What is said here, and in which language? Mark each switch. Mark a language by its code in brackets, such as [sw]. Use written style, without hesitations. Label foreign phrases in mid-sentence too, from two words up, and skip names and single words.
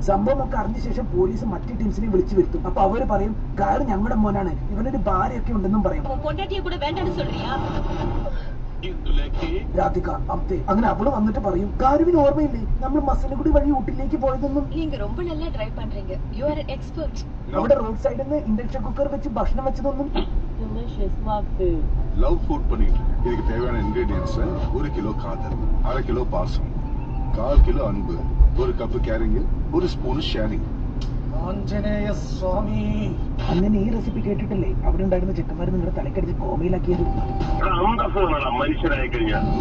[ml] സംഭവം ഒക്കെ അറിഞ്ഞ ശേഷം പോലീസ് മറ്റു ടീംസിനെ വിളിച്ചു വരുത്തും. അപ്പൊ അവര് പറയും ഗാരു ഞങ്ങളുടെ മോനാണ്, ഇവനൊരു ഭാര്യയൊക്കെ ഉണ്ടെന്നും പറയും. രാധിക അബ്ദേ അങ്ങനെ അവള് വന്നിട്ട് പറയും ഗാരുവിന് ഓർമ്മയില്ലേ നമ്മൾ മസനഗുഡി വഴി ഊട്ടിലേക്ക് പോയതെന്നും. അവിടെ റോഡ് സൈഡിൽ നിന്ന് ഇൻഡക്ഷൻ കുക്കർ വെച്ച് ഭക്ഷണം വെച്ചതൊന്നും. [en] love food [ta] பண்ணிட்டு இதுக்கு தேவையான இன்கிரிடியன்ஸ் 1 கிலோ காதல், 1/2 கிலோ பாசம், 1/4 கிலோ அன்பு, 1 [en] cup caring, [ta] 1 [en] spoon sharing. [ml] അങ്ങനെ ഈ റെസിപ്പി കേട്ടിട്ടല്ലേ അവിടെ ഉണ്ടായിരുന്ന ചെക്കന്മാര് നിങ്ങളുടെ തലക്കടിച്ച് കോമയിലാക്കിയത്. മനുഷ്യരായി കഴിഞ്ഞാൽ